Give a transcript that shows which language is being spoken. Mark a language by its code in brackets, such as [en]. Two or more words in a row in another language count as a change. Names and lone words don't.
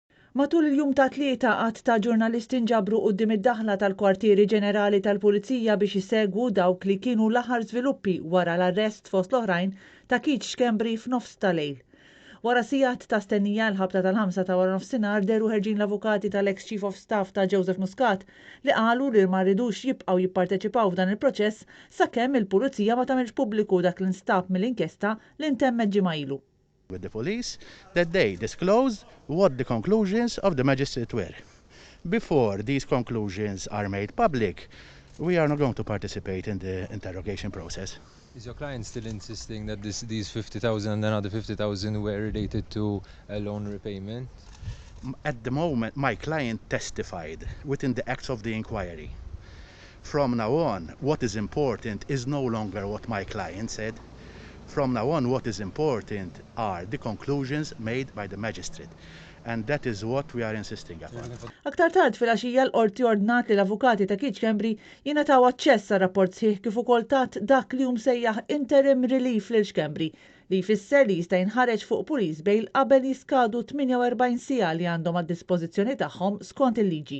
[mt] Matul il-jum ta' tlieta qatt ta' ġurnalisti nġabru quddiem id-daħla tal-Kwartieri Ġenerali tal-Pulizija biex isegwu dawk li kienu l-aħħar żviluppi wara l-arrest fost l-oħrajn ta' Keith Schembri f'nofs ta' lejl. Wara sigħat ta' stennija l-ħabta tal-5 ta' wara nofsinhar deru ħerġin l-avukati tal-ex [en] Chief of Staff [mt] ta' Joseph Muscat li qalu li ma rridux jibqgħu jipparteċipaw f'dan il-proċess sakemm il-Pulizija ma tagħmilx pubbliku dak l-instab mill-inkjesta li ntemmet ġimgħa ilu. [en] With the police that they disclosed what the conclusions of the magistrate were. Before these conclusions are made public, we are not going to participate in the interrogation process. Is your client still insisting that these 50,000 and another 50,000 were related to a loan repayment? At the moment, my client testified within the acts of the inquiry. From now on, what is important is no longer what my client said. From now on, what is important are the conclusions made by the magistrate. And that is what we are insisting upon. [mt] Aktar tard fil-għaxija l-qorti ordnat li l-avukati ta' Keith Schembri jingħataw aċċess għar rapport sħiħ kif ukoll tat dak li sejjaħ [en] interim relief [mt] lil Schembri li jfisser li jista' jinħareġ fuq [en] police bail [mt] qabel jiskadu 48 siegħa li għandhom għad-dispożizzjoni tagħhom skont il-liġi.